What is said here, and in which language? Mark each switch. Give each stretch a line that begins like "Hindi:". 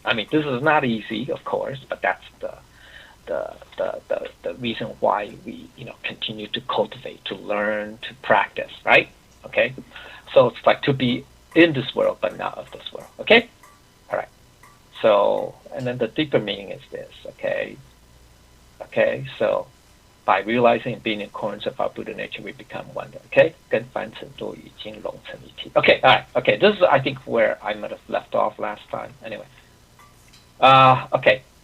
English: I mean, this is not easy, of course, but that's the reason why we continue to cultivate, to learn, to practice, right? Okay, so it's like to be in this world but not of this world. Okay, all right. So, and then the deeper meaning is this. Okay, so by realizing and being in accordance with our Buddha nature, we become one.
Chinese: Okay, 跟凡尘都已经融成一体.
English: Okay, all right. Okay, this is I think where I might have left off last time. Anyway, okay.